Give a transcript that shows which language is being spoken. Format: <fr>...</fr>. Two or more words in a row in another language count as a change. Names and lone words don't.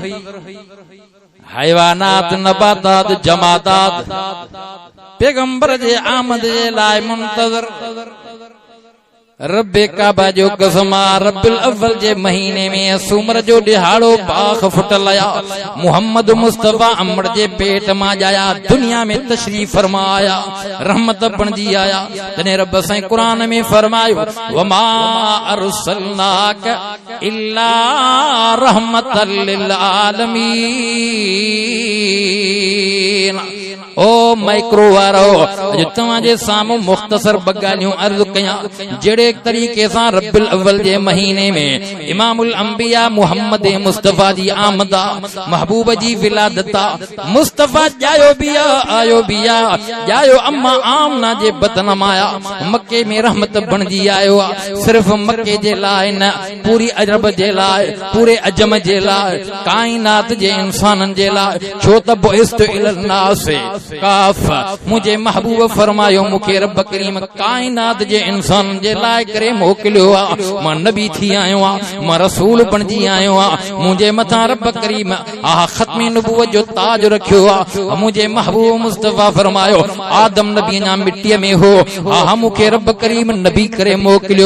<sd>हैवानात, नबातात, जमातात पैगंबर जे आमद जे लाए मुंतज़िर। रब्बे काबा जो कसम आ। रबिल अव्वल जे महीने में सूमर जो ॾिहाड़ो पाख फुटल आया। मुहम्मद मुस्तफा अमर जे पेट मां जाया दुनिया में तशरीफ फरमाया, रहमत बणजी आया। तने रब साईं कुरान में फरमायो</sd> <ar>وما أرسلناك إلا رحمة للعالمين.</ar> <sd>ओ माइक्रो वारो अॼु तव्हांजे साम्हूं मुख़्तसर ॿ ॻाल्हियूं अर्ज़ कयां। जहिड़े तरीक़े सां रबिल अव्वल जे महीने में इमामुल अंबिया मुहम्मद मुस्तफा जी आमद आ, महबूब जी विलादत आ। मुस्तफा जायो बिया आयो बिया, जायो अम्मा आमना जे बदन माया मक्के में रहमत बणजी आयो आ। सिर्फ़ मक्के जे लाइ न, पूरी अरब जे लाइ, पूरे अजम जे लाइ, कायनात जे इंसाननि जे लाइ। छो त</sd> <ar>بعثت إلى الناس كافة,</ar> <sd>मुझे महबूब फरमायो मूंखे रब करीम कायनात जे इंसान जे लाइ करे मोकिलियो आ। मां नबी थी आयो आ, मां रसूल बणजी आयो आ। मुझे मथां रब करीम ख़त्मे नबूवत जो ताज रखियो आ। मुझे महबूब मुस्तफा फरमायो आदम नबी ना मिट्टीअ में हो, मूंखे रब करीम नबी करे मोकिलियो।</sd>